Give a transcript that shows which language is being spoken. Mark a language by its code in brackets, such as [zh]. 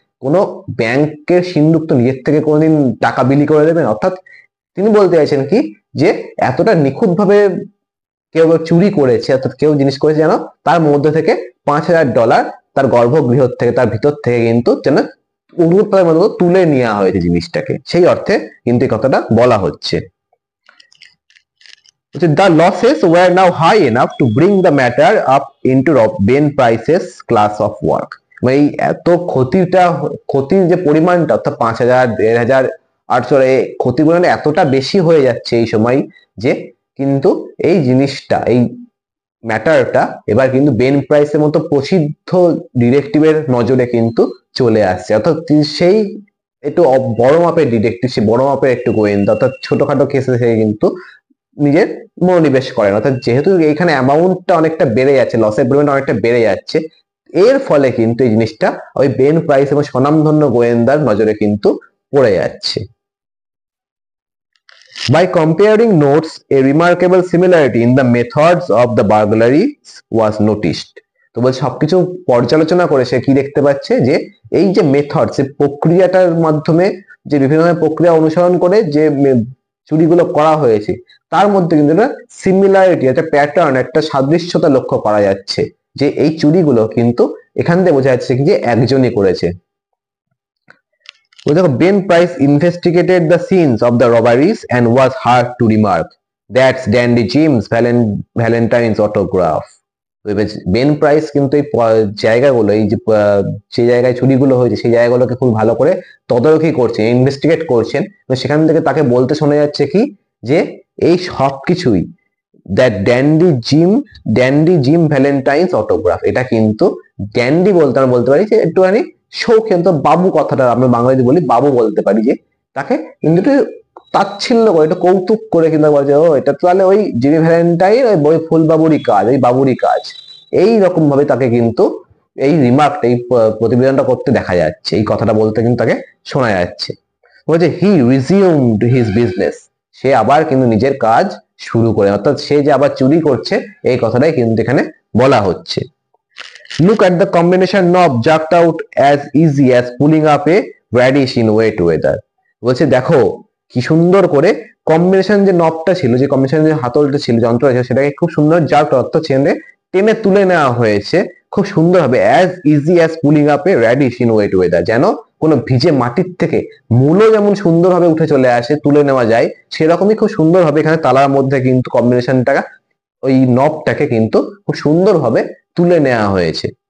[bn] কোনো ব্যাংকের সিন্ধুক তো নিজের থেকে কোনোদিন টাকা বিলি করে দেবেন, অর্থাৎ তিনি বলতে চাইছেন কি যে এতটা নিখুঁতভাবে কেউ চুরি করেছে, অর্থাৎ কেউ জিনিস করেছে যেন তার মধ্যে থেকে $5,000 তার গর্ভগৃহ থেকে, তার ভিতর থেকে কিন্তু যেন উন্মুক্ততার মতো তুলে নেওয়া হয়েছে জিনিসটাকে, সেই অর্থে কিন্তু এই কথাটা বলা হচ্ছে। [en] The losses were now high enough to bring the matter up into Ben Price's class of work. [bn] এই এত ক্ষতির যে পরিমাণটা, অর্থাৎ 5,000, 1,500, 800, এই ক্ষতির পরিমাণ এতটা বেশি হয়ে যাচ্ছে এই সময় যে কিন্তু এই জিনিসটা, এই ম্যাটারটা এবার কিন্তু বেন প্রাইসের মতো প্রসিদ্ধ ডিটেকটিভের নজরে কিন্তু চলে আসছে, অর্থাৎ সেই একটু বড় মাপের ডিটেকটিভ, সে বড় মাপের একটু গোয়েন্দা, অর্থাৎ ছোটখাটো কেসে সে কিন্তু নিজের মনোনিবেশ করেন, অর্থাৎ যেহেতু এখানে অ্যামাউন্টটা অনেকটা বেড়ে যাচ্ছে, লসের পরিমাণটা অনেকটা বেড়ে যাচ্ছে, এর ফলে কিন্তু এই জিনিসটা ওই বেন প্রাইস এবং স্বনামধন্য গোয়েন্দার নজরে কিন্তু পড়ে যাচ্ছে। [en] By comparing notes, a remarkable similarity in the methods of the burglary was noticed. [bn] তো বলছে সবকিছু পর্যালোচনা করে সে কি দেখতে পাচ্ছে যে এই যে মেথড, সে প্রক্রিয়াটার মাধ্যমে যে বিভিন্ন ধরনের প্রক্রিয়া অনুসরণ করে যে চুরিগুলো করা হয়েছে তার মধ্যে কিন্তু একটা সিমিলারিটি, একটা প্যাটার্ন, একটা সাদৃশ্যতা লক্ষ্য করা যাচ্ছে, যে এই চুরিগুলো কিন্তু এখান থেকে বোঝা যাচ্ছে যে একজনই করেছে। [en] Ben Price investigated the scenes of the robberies and was hard to remark, "That's Dandy Jim's Valentine's autograph." [bn] Ben price কিন্তু এই জায়গাগুলো, এই যে জায়গায় চুরিগুলো হয়েছে সেই জায়গাগুলোকে খুব ভালো করে তদারকি করছেন, ইনভেস্টিগেট করছেন, সেখান থেকে তাকে বলতে শোনা যাচ্ছে কি যে এই সব কিছুই that dandy gym Valentine's autograph, এটা কিন্তু ড্যান্ডি বলতে আমরা বলতে পারি যে একটুখানি শৌখিন, তো বাবু কথাটা আমরা বাংলাতে বলি বাবু বলতে পারি, যে তাকে কিন্তু একটু তাচ্ছিল্য করে, একটু কৌতুক করে কিন্তু বলছে ও এটা তাহলে ওই জিমি ভ্যালেন্টাইন, ওই ফুল বাবুরই কাজ, ওই বাবুরই কাজ, এই রকম ভাবে তাকে কিন্তু এই রিমার্কটা, এই প্রতিবেদনটা করতে দেখা যাচ্ছে, এই কথাটা বলতে কিন্তু তাকে শোনা যাচ্ছে। বলছে [en] he resumed his business, [bn] সে আবার কিন্তু নিজের কাজ শুরু করে, অর্থাৎ সে যে আবার চুরি করছে এই কথাটাই কিন্তু এখানে বলা হচ্ছে। [en] Look at the combination knob jerked out as easy as pulling up a radish in wet weather. [bn] বলছে দেখো কি সুন্দর করে কম্বিনেশন যে নবটা ছিল, যে কম্বিনেশন যে হাতলটা ছিল, যন্ত্র ছিল, সেটাকে খুব সুন্দর জার্ক অর্থ চেনে টেনে তুলে নেওয়া হয়েছে খুব সুন্দর হবে, [en] As easy as pulling up a radish in wet weather. [bn] যেন কোনো ভিজে মাটির থেকে মূলো যেমন সুন্দরভাবে উঠে চলে আসে, তুলে নেওয়া যায়, সেরকমই খুব সুন্দর হবে এখানে তালার মধ্যে কিন্তু কম্বিনেশনটা, ওই নবটাকে কিন্তু খুব সুন্দরভাবে তুলে নেওয়া হয়েছে।